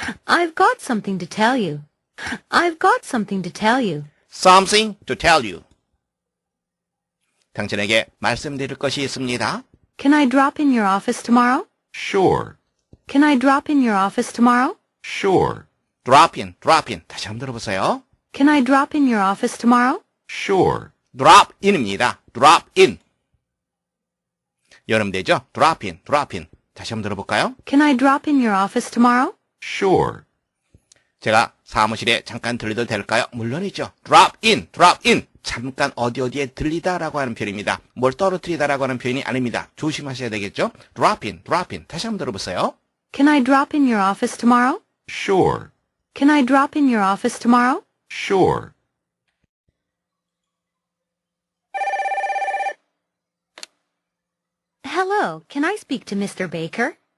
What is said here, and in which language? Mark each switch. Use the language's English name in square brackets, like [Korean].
[English] I've got something to tell you. I've got something to tell you. Something to tell you. [Korean] 당신에게 말씀드릴 것이 있습니다. [English] Can I drop in your office tomorrow? Sure. Can I drop in your office tomorrow? Sure. [Korean] drop in. 다시 한번 들어보세요. [English] Can I drop in your office tomorrow? Sure. [Korean] drop in입니다. drop in. 여름 되죠? drop in. 다시 한번 들어볼까요? [English] Can I drop in your office tomorrow? Sure. [Korean] 제가 사무실에 잠깐 들려도 될까요? 물론이죠. drop in. 잠깐 어디에 들리다라고 하는 표현입니다. 뭘 떨어뜨리다라고 하는 표현이 아닙니다. 조심하셔야 되겠죠? drop in. 다시 한번 들어보세요. [English] Can I drop in your office tomorrow? Sure. Can I drop in your office tomorrow? Sure. Hello, can I speak to Mr. Baker?